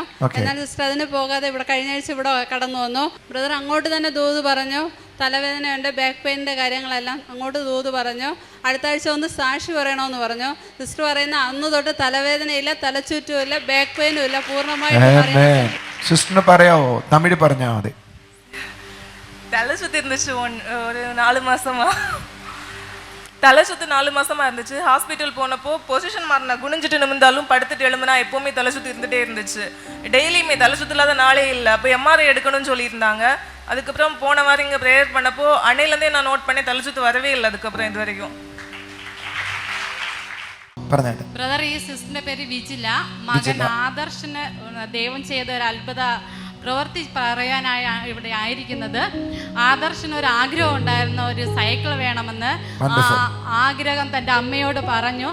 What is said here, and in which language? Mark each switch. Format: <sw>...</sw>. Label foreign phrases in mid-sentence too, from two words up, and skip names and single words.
<ml>എന്നാൽ സിസ്റ്റർ അതിന് പോകാതെ ഇവിടെ കഴിഞ്ഞ ആഴ്ച ഇവിടെ കടന്നു വന്നു. ബ്രദർ അങ്ങോട്ട് തന്നെ ദൂത് പറഞ്ഞു. തലവേദനയുണ്ട്, ബാക്ക് പെയിനിന്റെ കാര്യങ്ങളെല്ലാം അങ്ങോട്ട് ദൂത് പറഞ്ഞു. അടുത്ത ആഴ്ച ഒന്ന് സാക്ഷി പറയണമെന്ന് പറഞ്ഞു. സിസ്റ്റർ പറയുന്ന അന്ന് തൊട്ട് തലവേദനയില്ല, തലചുറ്റും ഇല്ല, ബാക്ക് പെയിനും ഇല്ല, പൂർണ്ണമായിട്ട്. സിസ്റ്ററിന് പറയാവോ? തമിഴ് പറഞ്ഞാൽ മതി.</ml> <ta>தலை சுற்றி இருந்துச்சு. ஒரு 4 மாசமா தலை சுற்றி 4 மாசமா இருந்துச்சு. ஹாஸ்பிட்டல் போனப்போ பொசிஷன் மாறினா, குனிஞ்சிட்டு நிமிந்தாலும் படுத்துட்டு எழும்புனா எப்போவுமே தலை சுற்றி இருந்துகிட்டே இருந்துச்சு. டெய்லியுமே தலை சுற்றி இல்லாத நாளே இல்லை. அப்போ MRI எடுக்கணும்னு சொல்லியிருந்தாங்க. அதுக்கப்புறம் போன வாரம் இங்கே ப்ரேயர் பண்ணப்போ அன்னையிலேருந்தே நான் நோட் பண்ணி தலை சுற்றி வரவே இல்லை அதுக்கப்புறம் இது வரைக்கும்.</ta> <ml>ബ്രദർ, ഈ സിസ്റ്ററിന്റെ പേര് വിജില. മകൻ ആദർശന് ദൈവം ചെയ്ത ഒരു അത്ഭുത പ്രവൃത്തി പറയാനായി ഇവിടെ ആയിരിക്കുന്നത്. ആദർശന് ഒരു ആഗ്രഹം ഉണ്ടായിരുന്നു, ഒരു സൈക്കിൾ വേണമെന്ന്. ആഗ്രഹം തൻ്റെ അമ്മയോട് പറഞ്ഞു.</ml>